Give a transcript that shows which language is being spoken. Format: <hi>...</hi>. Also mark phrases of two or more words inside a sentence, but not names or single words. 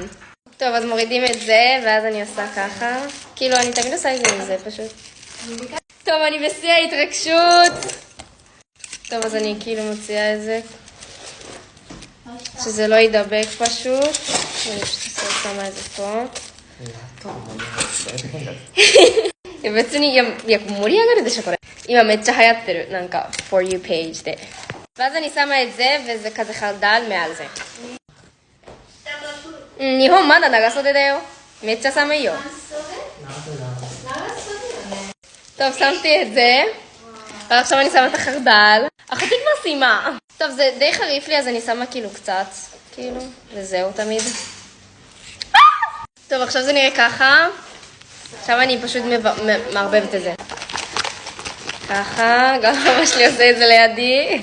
<he>טוב, אז מורידים את זה, ואז אני עושה ככה. כאילו, אני תמיד עושה את זה עם זה פשוט. טוב, אני בשיא ההתרגשות. טוב, אז אני כאילו מוציאה את זה. שזה לא ידבק פשוט. אני פשוט שמה את זה פה.</he> <ja>別にいや盛り上がるでしょこれ。今めっちゃ流行ってるなんか</ja> <en>for you page</en> <ja>で。</ja> <he>ואז אני שמה את זה וזה כזה חרדל מעל זה.</he> <ja>日本まだ長袖だよ。めっちゃ寒いよ。</ja> <he>טוב, שמתי את זה. ועכשיו אני שמה את החרדל. אחותי כבר סיימה. טוב, זה די חריף לי אז אני שמה כאילו קצת. כאילו, וזהו תמיד. טוב, עכשיו זה נראה ככה. עכשיו אני פשוט מערבבת את זה. ככה, גם אבא שלי עושה את זה לידי.</he>